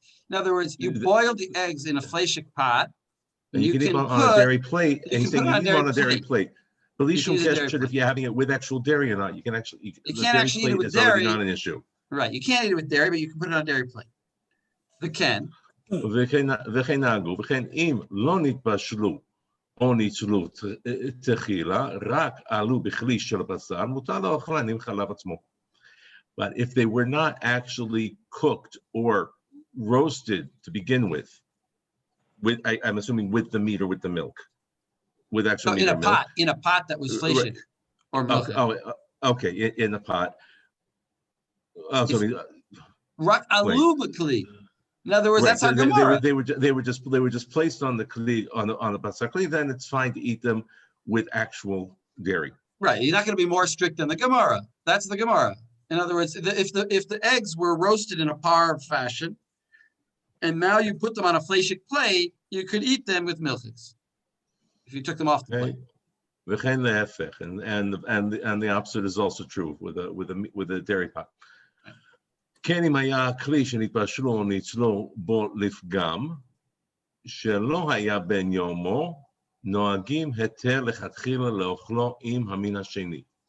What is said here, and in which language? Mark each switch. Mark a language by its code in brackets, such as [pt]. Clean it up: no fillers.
[en] In other words, you boil the eggs in a fleshik pot, and you can eat on a dairy plate. And he's saying you eat on a dairy plate. But if you're having it with actual dairy or not, you can actually you can't actually eat it with dairy. Not an issue. Right, you can't eat it with dairy, but you can put it on a dairy plate. [he] וכן. וכן נהגו, וכן אם לא נתבשלו או ניצלו תחילה, רק עלו בכלי של בשר, מותר לאוכלן עם חלב עצמו. [en] But if they were not actually cooked or roasted to begin with I'm assuming with the meat or with the milk, with actual meat or milk. In a pot that was fleshik or milk. Okay, in a pot. [he] Rak alu b'kli. [en] In other words, that's how Gemara. They were just placed on the kli on the basar kli. Then it's fine to eat them with actual dairy. Right, you're not going to be more strict than the Gemara. That's the Gemara. In other words, if the eggs were roasted in a par fashion, and now you put them on a fleshik plate, you could eat them with milchiks if you took them off the plate. And the opposite is also true with a dairy pot. [he] כן אם היה כלי שנתבשלו או ניצלו בו לפגם, שלא היה בן יומו, נוהגים היתר לכתחילה לאוכלו עם המין השני.